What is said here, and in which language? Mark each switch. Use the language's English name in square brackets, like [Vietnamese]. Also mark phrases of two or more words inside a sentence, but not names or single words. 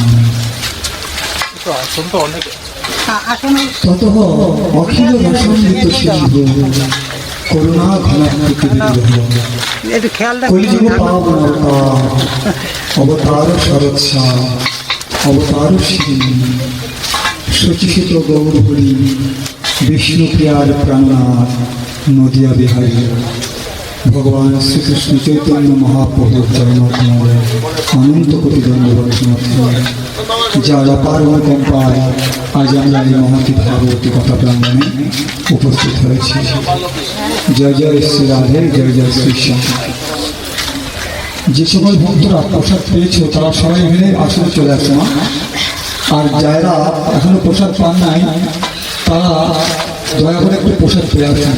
[Sanskrit] ततः अखिल रसामृत सिंधु करुणा घनाकृति अवतार शरत्सा अवतार श्री शचिषित गौरहरि विष्णु प्रियार प्राणनाथ नदिया बिहारी भगवान श्री कृष्ण चैतन्य महाप्रभु चरण कमले अनंत कोटि दंडवत [Bangla] যার অপার অনুকম্পায় আজ আমরা এই মহতী ভাগবতী কথা প্রাঙ্গণে উপস্থিত হয়েছি। জয় জয় শ্রী রাধে, জয় জয় শ্রী শ্যাম। যে সকল ভক্তরা প্রসাদ পেয়েছো তারা সবাই মিলে আসলে চলে আসো না, আর যারা এখনো প্রসাদ পান নাই তারা দয়া করে একটু প্রসাদ পেয়ে আসেন।